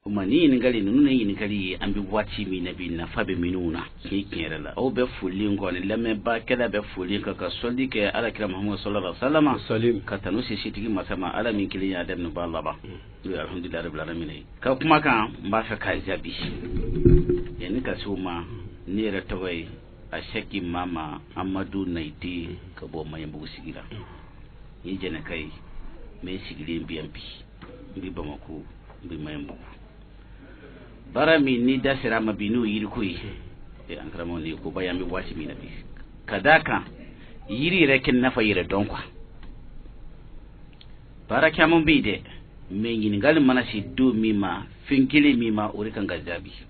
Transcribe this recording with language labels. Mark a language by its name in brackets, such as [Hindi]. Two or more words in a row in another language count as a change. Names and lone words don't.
[Bambara] kuma ni ɲininkali ninnu ni ɲininkali ye an bɛ waati min na bi nafa bɛ minnu na tiɲɛ yɛrɛ la aw bɛ foli kɔni lamɛnbakɛla bɛ foli kan ka sɔli kɛ alakira Muhamadu [Arabic] صلى الله عليه وسلم [Bambara] ka tanu se sitigi masa ma ala min kelen y'a daminɛ ba laban [Arabic] الحمد لله رب العالمين [Bambara] ka kuma kan n b'a fɛ k'a jaabi yanni ka se o ma ne yɛrɛ tɔgɔ ye Ashaki Mama Amadu Naite ka bɔ Mayembugu sigira ni jɛnɛka ye mais sigilen bi yan bi n bɛ Bamako n bɛ Mayembugu bara min ni da sera ma bi n'o yiri ko ye an karamɔgɔ ni ko ba yan bɛ waati min na bi ka d'a kan yiri yɛrɛ kɛ nafa yɛrɛ dɔn quoi bara caman bɛ yen dɛ mais ɲininkali mana se don min ma fɛn kelen min ma o de kan ka jaabi